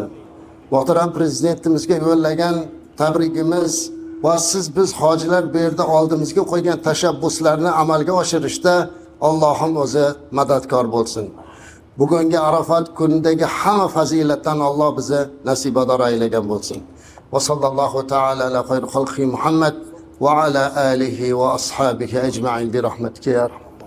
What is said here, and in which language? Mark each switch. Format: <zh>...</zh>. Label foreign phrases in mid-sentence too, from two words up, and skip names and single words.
<uz>Muhtaram prezidentimizga yo'llagan tabrigimiz va biz hojilar bu yerda oldimizga qo'ygan tashabbuslarni amalga oshirishda Allohim o'zi madadkor bo'lsin. Bugungi Arafat kunidagi hamma fazilatdan Alloh bizni nasibador aylagan bo'lsin.</uz> <ar>وصلى الله تعالى على خير خلقه محمد وعلى آله وأصحابه أجمعين برحمتك يا</ar>